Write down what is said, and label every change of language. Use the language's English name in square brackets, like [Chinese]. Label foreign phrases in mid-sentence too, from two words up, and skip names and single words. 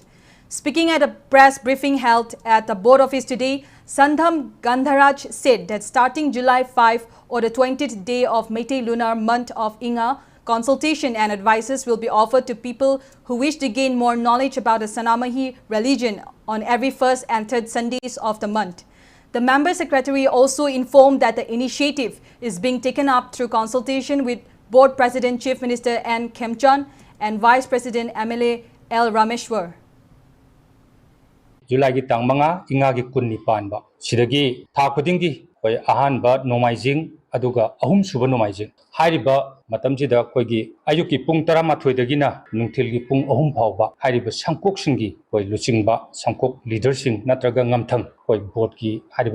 [English] Speaking at a press briefing held at the board office today, Sandham Gandharaj said that starting July 5 or the 20th day of Meitei lunar month of Inga, consultation and advices will be offered to people who wish to gain more knowledge about the Sanamahi religion on every first and third Sundays of the month. The Member Secretary also informed that the initiative is being taken up through consultation with Board President Chief Minister N. Khemchand and Vice President MLA L. Rameshwar. [Manipuri] July gi tang manga inga gi kun nipan ba sidagi tha khudingi koi ahan ba nomaijing aduga ahum suba nomaijing hairiba matamjida koigi ayuki pung 13 dagina nungthilgi pung ahum phawba hairiba sangkok singi koi luchingba sangkok leader sing natraga ngamthang koi board ki hairiba